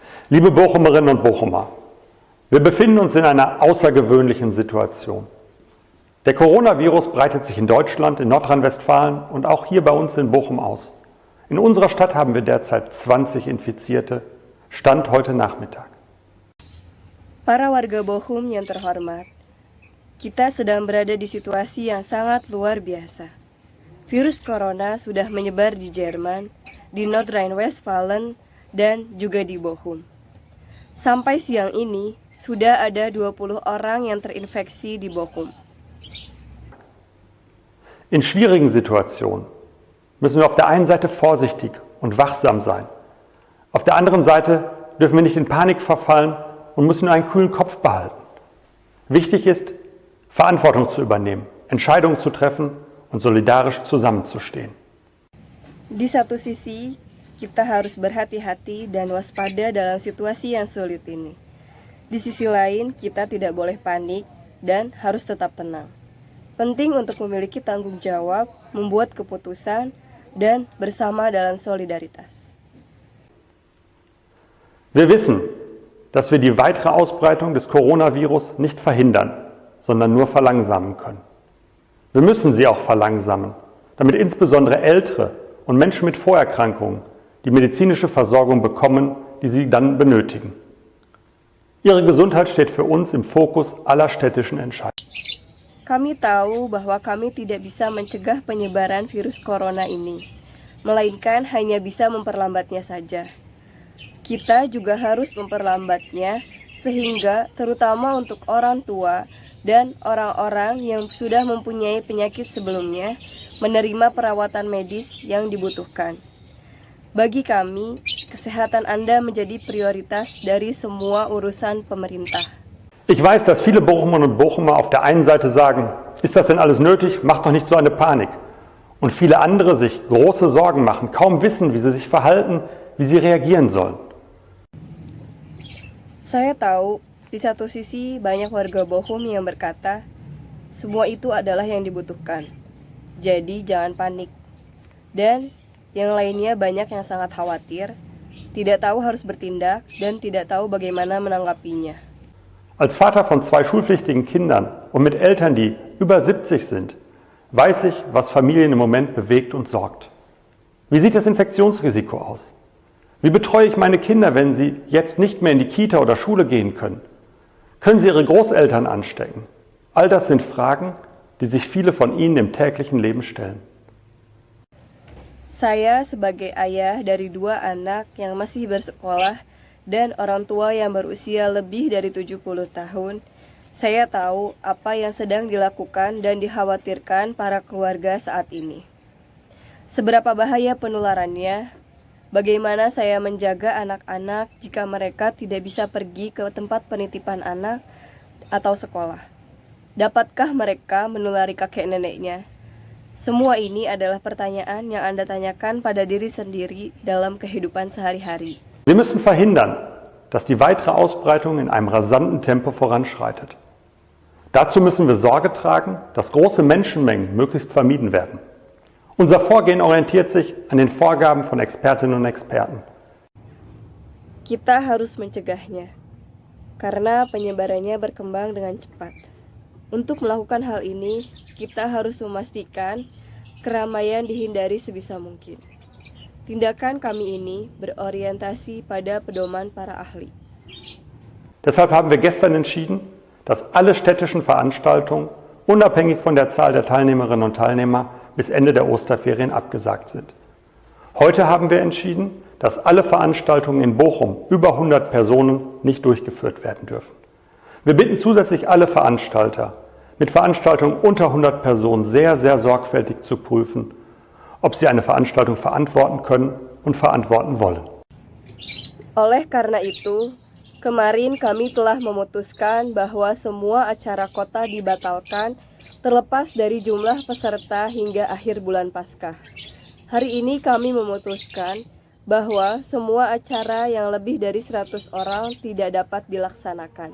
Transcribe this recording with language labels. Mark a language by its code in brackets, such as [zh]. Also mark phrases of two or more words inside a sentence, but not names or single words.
[de] Liebe Bochumerinnen und Bochumer, wir befinden uns in einer außergewöhnlichen Situation. Der Coronavirus breitet sich in Deutschland, in Nordrhein-Westfalen und auch hier bei uns in Bochum aus. In unserer Stadt haben wir derzeit 20 Infizierte, Stand heute Nachmittag. [id] Para warga Bochum yang terhormat, kita sedang berada di situasi yang sangat luar biasa. Virus corona sudah menyebar di Jerman, di Nordrhein-Westfalen, dan juga di Bochum. Sampai siang ini, sudah ada 20 orang yang terinfeksi di Bochum. [de] In schwierigen Situationen müssen wir auf der einen Seite vorsichtig und wachsam sein. Auf der anderen Seite dürfen wir nicht in Panik verfallen und müssen einen kühlen Kopf behalten. Wichtig ist, Verantwortung zu übernehmen, Entscheidungen zu treffen und solidarisch zusammenzustehen. [id] Di satu sisi, kita harus berhati-hati dan waspada dalam situasi yang sulit ini. Di sisi lain, kita tidak boleh panik dan harus tetap tenang. Penting untuk memiliki tanggung jawab, membuat keputusan, dan bersama dalam solidaritas. [de] Wir wissen, dass wir die weitere Ausbreitung des Coronavirus nicht verhindern, sondern nur verlangsamen können. Wir müssen sie auch verlangsamen, damit insbesondere Ältere und Menschen mit Vorerkrankungen die medizinische Versorgung bekommen, die sie dann benötigen. Ihre Gesundheit steht für uns im Fokus aller städtischen Entscheidungen. [id] Kami tahu bahwa kami tidak bisa mencegah penyebaran virus corona ini, melainkan hanya bisa memperlambatnya saja. Kita juga harus memperlambatnya sehingga terutama untuk orang tua dan orang-orang yang sudah mempunyai penyakit sebelumnya menerima perawatan medis yang dibutuhkan. Bagi kami, kesehatan Anda menjadi prioritas dari semua urusan pemerintah. [de] Ich weiß, dass viele Bochumerinnen und Bochumer auf der einen Seite sagen, ist das denn alles nötig? Macht doch nicht so eine Panik. Und viele andere sich große Sorgen machen, kaum wissen, wie sie sich verhalten, wie sie reagieren sollen. [id] Saya tahu, di satu sisi banyak warga Bochum yang berkata, semua itu adalah yang dibutuhkan. Jadi jangan panik. Dan yang lainnya banyak yang sangat khawatir, tidak tahu harus bertindak, dan tidak tahu bagaimana menanggapinya. [de] Als Vater von 2 schulpflichtigen Kindern und mit Eltern, die über 70 sind, weiß ich, was Familien im Moment bewegt und sorgt. Wie sieht das Infektionsrisiko aus? Wie betreue ich meine Kinder, wenn sie jetzt nicht mehr in die Kita oder Schule gehen können? Können sie ihre Großeltern anstecken? All das sind Fragen, die sich viele von ihnen im täglichen Leben stellen. [id] Saya sebagai ayah dari 2 anak yang masih bersekolah dan orang tua yang berusia lebih dari 70 tahun, saya tahu apa yang sedang dilakukan dan dikhawatirkan para keluarga saat ini. Seberapa bahaya penularannya? Bagaimana saya menjaga anak-anak jika mereka tidak bisa pergi ke tempat penitipan anak atau sekolah? Dapatkah mereka menulari kakek neneknya? Semua ini adalah pertanyaan yang Anda tanyakan pada diri sendiri dalam kehidupan sehari-hari. [de] Wir müssen verhindern, dass die weitere Ausbreitung in einem rasanten Tempo voranschreitet. Dazu müssen wir Sorge tragen, dass große Menschenmengen möglichst vermieden werden. Unser Vorgehen orientiert sich an den Vorgaben von Expertinnen und Experten. [id] Kita harus mencegahnya, karena penyebarannya berkembang dengan cepat. Untuk melakukan hal ini, kita harus memastikan keramaian dihindari sebisa mungkin. Tindakan kami ini berorientasi pada pedoman para ahli. [de] Deshalb haben wir gestern entschieden, dass alle städtischen Veranstaltungen, unabhängig von der Zahl der Teilnehmerinnen und Teilnehmer, bis Ende der Osterferien abgesagt sind. Heute haben wir entschieden, dass alle Veranstaltungen in Bochum über 100 Personen nicht durchgeführt werden dürfen. Wir bitten zusätzlich alle Veranstalter, mit Veranstaltungen unter 100 Personen sehr, sehr sorgfältig zu prüfen, ob sie eine Veranstaltung verantworten können und verantworten wollen. [id] Oleh karena itu, kemarin kami telah memutuskan bahwa semua acara kota dibatalkan terlepas dari jumlah peserta hingga akhir bulan Paskah. Hari ini kami memutuskan bahwa semua acara yang lebih dari 100 orang tidak dapat dilaksanakan.